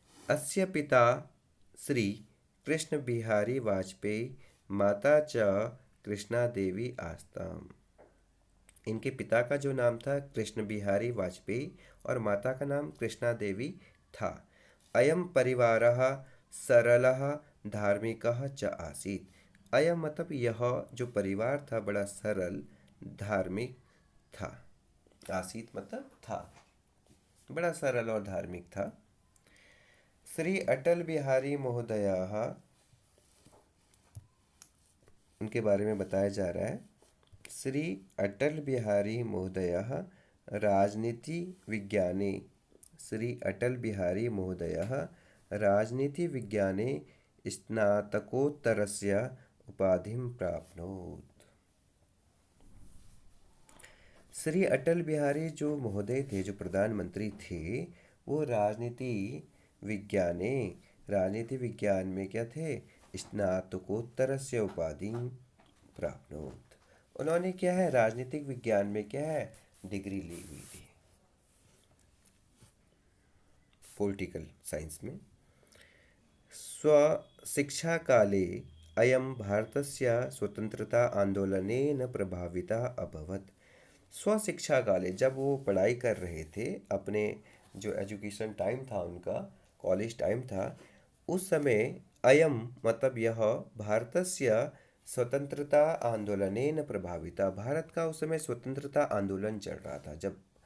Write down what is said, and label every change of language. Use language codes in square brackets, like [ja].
[sa] अस्य पिता श्री कृष्ण बिहारी वाजपेयी, माता च कृष्णा देवी आस्ताम। [hi] इनके पिता का जो नाम था कृष्ण बिहारी वाजपेयी और माता का नाम कृष्णा देवी था। [sa] अयम परिवारः सरलः धार्मिकः च आसीत्। अयम [hi] मतलब यह जो परिवार था बड़ा सरल धार्मिक था। आसीत मतलब था, बड़ा सरल और धार्मिक था। श्री अटल बिहारी महोदयः, उनके बारे में बताया जा रहा है। [sa] श्री अटल बिहारी महोदयः राजनीति विज्ञाने, श्री अटल बिहारी महोदयः राजनीति विज्ञाने स्नातकोत्तरस्य उपाधिं प्राप्नोत्। [hi] श्री अटल बिहारी जो महोदय थे, जो प्रधानमंत्री थे, वो राजनीति विज्ञाने, राजनीति विज्ञान में क्या थे, [sa] स्नातकोत्तरस्य उपाधिं प्राप्नोत्। [hi] उन्होंने क्या है, राजनीतिक विज्ञान में क्या है, डिग्री ली हुई थी, पॉलिटिकल साइंस में। [sa] स्वशिक्षाकाले अयं भारतस्य स्वतंत्रता आंदोलनेन प्रभावितः अभवत्। [hi] स्वशिक्षा काले, जब वो पढ़ाई कर रहे थे, अपने जो एजुकेशन टाइम था उनका, कॉलेज टाइम था, उस समय अयम मतलब यह [sa] भारतस्य स्वतंत्रता आंदोलनेन प्रभाविता, [hi] भारत का उस समय स्वतंत्रता आंदोलन चल रहा था, जब